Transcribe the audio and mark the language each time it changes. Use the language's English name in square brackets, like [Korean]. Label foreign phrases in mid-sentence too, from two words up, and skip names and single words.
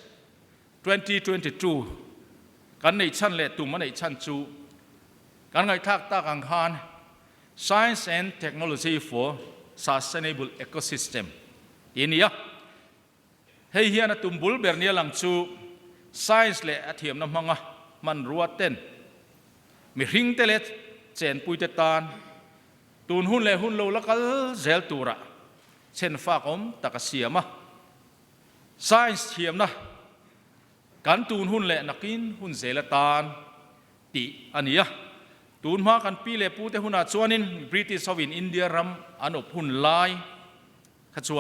[Mizo] 2022 kan nei chan le tum nei chan chu kan ngai thak ta kang khan Science and Technology for Sustainable Ecosystem inia hei hian tum bul bernia lang chu science le athiam na manga man ruaten mi hring te le chen pui te tan tun hun le hun lo lakal zel tura chen fa kom takasiama science thiam na kan tun hun le nakin hun zelatan ti ania tun ma kan pi le pu te huna chuanin British of in India ram anop hun lai kha chuan